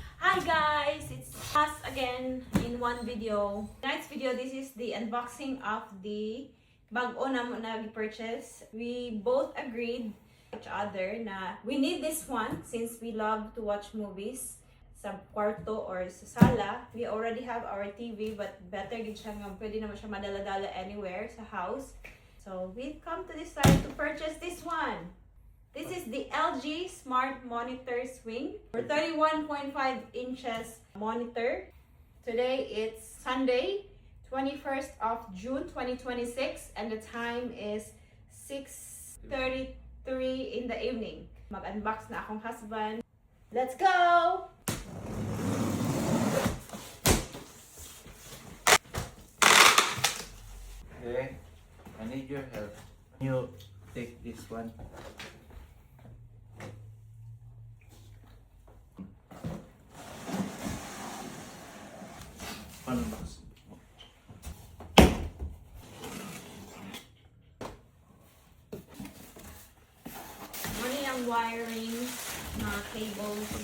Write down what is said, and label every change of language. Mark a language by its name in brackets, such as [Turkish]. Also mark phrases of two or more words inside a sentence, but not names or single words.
[English] Hi guys! It's us again in one video. Tonight's video, this is the unboxing of the [Hiligaynon] bag-o na [English] purchase. We both agreed each other na we need this one since we love to watch movies [Hiligaynon] sa kwarto [English] or [Hiligaynon] sa sala. [English] We already have our TV but better [Hiligaynon] gid siya nga pwede naman siya madala-dala [English] anywhere sa house. So we come to decide to purchase this one. This is the LG Smart Monitor Swing for 31.5 inches monitor. Today it's Sunday, 21st of June 2026 and the time is 6:33 in the evening. [Cebuano] Mag-unbox na akong husband. [English] Let's go! Okay, I need your help. You take this one. Unbox. [Filipino] Ano yung wiring na cables?